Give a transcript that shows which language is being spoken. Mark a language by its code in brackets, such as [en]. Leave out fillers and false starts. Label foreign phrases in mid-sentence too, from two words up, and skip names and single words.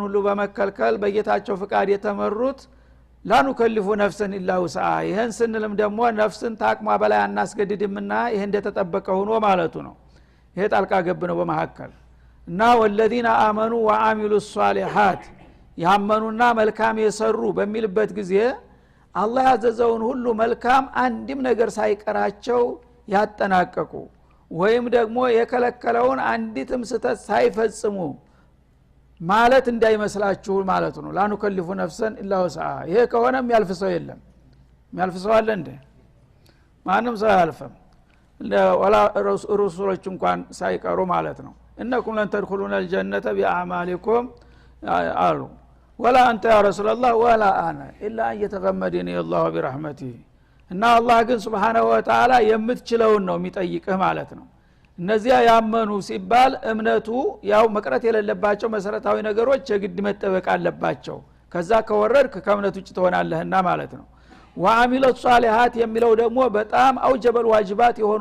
[am] ሁሉ በመከልከል በጌታቸው ፍቃድ የተመሩት [ar] لا نكلف نفسا إلا وسعها [am] ይሄን ስንልም ደግሞ ነፍስን ታቅሟ በላይ አናስገድድምና ይሄ እንደተጠበቀ ሆኖ ማለቱ ነው ይሄ ጣልቃ ገብ ነው በመሐከል እና [ar] والذين آمنوا وعملوا الصالحات [am] ያመኑና መልካም የሰሩ በሚልበት ጊዜ አላህ ያዘዘውን ሁሉ መልካም አንድም ነገር ሳይቀራቸው ያጠናቀቁ ወይም ደግሞ የከለከለውን አንዲትም ስተት ሳይፈጽሙ ማለት እንዳይመስላችሁ ማለት ነው [ar] لا نكلف نفسا إلا وسعها [am] ይሄ ከሆነም ያልፍ ሰው የለም ያልፍ ሰው አለ እንደ ማንም ሰው ያልፈም ወላ ረሱሎች እንኳን ሳይቀሩ ማለት ነው [ar] إنكم لن تدخلوا الجنة بأعمالكم [am] አሉ [ar] ولا أنت يا رسول الله ولا أنا إلا أن يتغمدني الله برحمته [am] እና አላህ ግን [ar] سبحانه وتعالى [am] የምትችለውን ነው የሚጠይቅህ ማለት ነው እነዚያ ያመኑ ሲባል እምነቱ ያው መቅረት የሌለባቸው መሰረታዊ ነገሮች የግድ መጠበቅ አለባቸው ከዛ ከወረድክ ከእምነቱ ውጭ ትሆናለህና ማለት ነው [ar] وعملوا الصالحات [am] የሚለው ደግሞ በጣም አውጀበል ዋጅባት የሆኑ